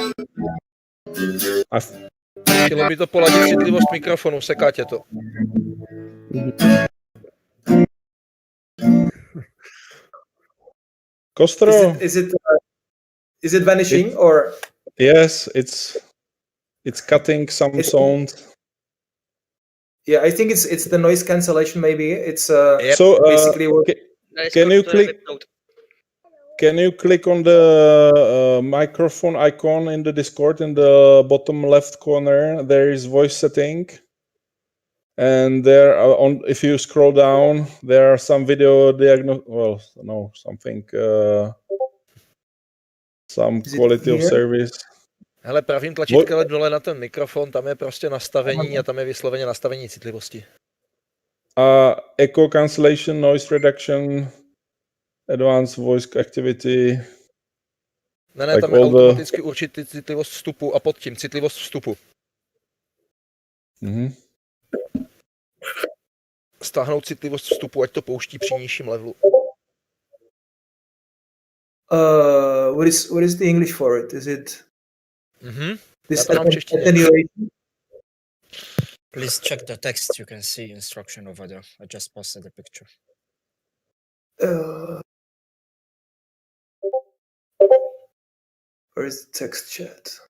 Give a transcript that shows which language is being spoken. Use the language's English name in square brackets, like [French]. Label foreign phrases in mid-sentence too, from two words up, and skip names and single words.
[Czech] Chtělo by to poladit citlivost mikrofonu, seká tě to. Kostro. [English] Is it vanishing or? Yes, it's cutting some sound. Yeah, I think it's the noise cancellation. Maybe it's So basically what. can you click on the microphone icon in the Discord in the bottom left corner? There is voice setting, and there on if you scroll down, there are some video something some quality of service. [Czech] Hele, pravým tlačítkem dole na ten mikrofon, tam je prostě nastavení a tam je vysloveně nastavení citlivosti. [English] Echo cancellation, noise reduction, advanced voice activity. [Czech] Ne, like tam je automaticky určit citlivost vstupu a pod tím citlivost vstupu. Mm-hmm. Stáhnout citlivost vstupu, ať to pouští při nižším levelu. [English] What is the English for it? Is it this attenuation? Please check the text. You can see instruction over there. I just posted the picture. Where is the text chat?